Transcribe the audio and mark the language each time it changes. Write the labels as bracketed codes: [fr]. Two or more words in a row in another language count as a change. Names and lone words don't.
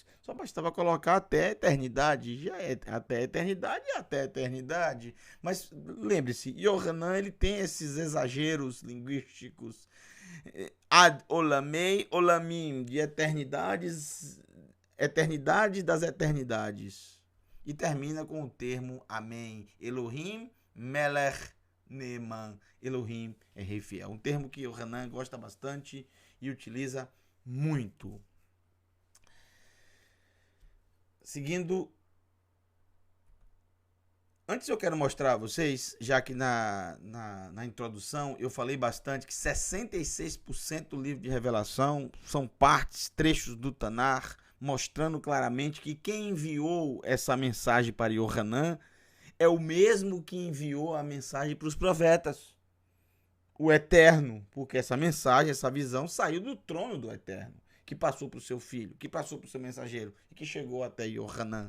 [pt] Só bastava colocar até a eternidade. Já é até a eternidade e até a eternidade. Mas lembre-se, Yohanan, ele tem esses exageros linguísticos. [he] עד עולמי עולמים, [pt] de eternidades, eternidade das eternidades. E termina com o termo Amém. [he] אלוהים מלך נאמן. [pt] Elohim é rei fiel. Um termo que o Hanan gosta bastante e utiliza muito. Seguindo. Antes eu quero mostrar a vocês, já que na introdução eu falei bastante que 66% do livro de Revelação são partes, trechos do Tanar, mostrando claramente que quem enviou essa mensagem para Yohanan é o mesmo que enviou a mensagem para os profetas, o Eterno, porque essa mensagem, essa visão saiu do trono do Eterno, que passou para o seu filho, que passou para o seu mensageiro e que chegou até Yohanan.